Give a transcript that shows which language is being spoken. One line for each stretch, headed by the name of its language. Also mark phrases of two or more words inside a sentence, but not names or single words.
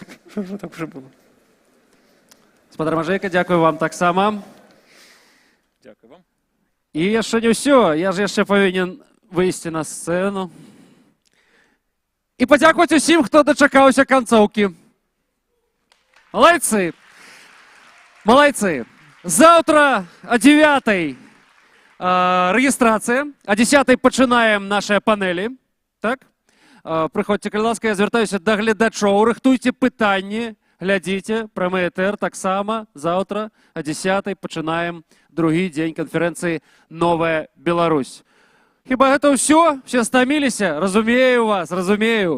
Ukrainian: Що так вже було? Спадар Мажейка, дякую вам так само. Дякую вам.
Belarusian: І яшчэ не ўсё, я ж яшчэ павінен выйсці на сцэну. І падзякаваць усім, хто дачакаўся канцоўкі. Малайцы! Малайцы!
Russian: Завтра о 9:00 регистрация, о 10:00
Belarusian: пачынаем наши панелі. Так? Прыходзьце, калі ласка, я звяртаюся да гледачоў, рыхтуйце пытанні, глядзіце, прамы этэр таксама.
Russian: Завтра о
Belarusian: 10:00 пачынаем другі дзень канферэнцыі «Новая Беларусь». Хіба гэта ўсё? Все стаміліся? Разумею вас, разумею.